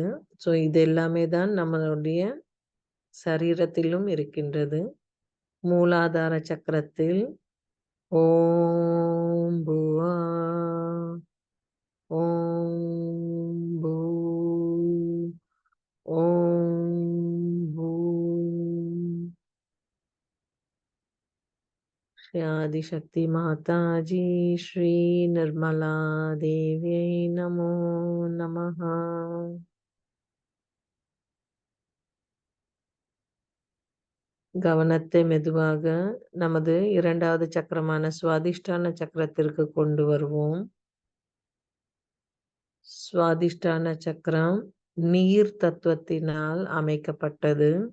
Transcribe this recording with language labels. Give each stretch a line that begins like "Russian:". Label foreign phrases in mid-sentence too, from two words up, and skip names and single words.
Tamil: ஸோ இது எல்லாமே தான் நம்மளுடைய சரீரத்திலும் இருக்கின்றது. மூலாதார சக்கரத்தில்
Sanskrit: ओम् भुवः ओम् भूः ओम् भूः श्री आदिशक्ति माताजी श्री निर्मला देव्यै नमो नमः.
Tamil: கவனத்தை மெதுவாக நமது இரண்டாவது சக்கரமான சுவாதிஷ்டான சக்கரத்திற்கு கொண்டு வருவோம். சுவாதிஷ்டான சக்கரம் நீர் தத்துவத்தினால் அமைக்கப்பட்டது.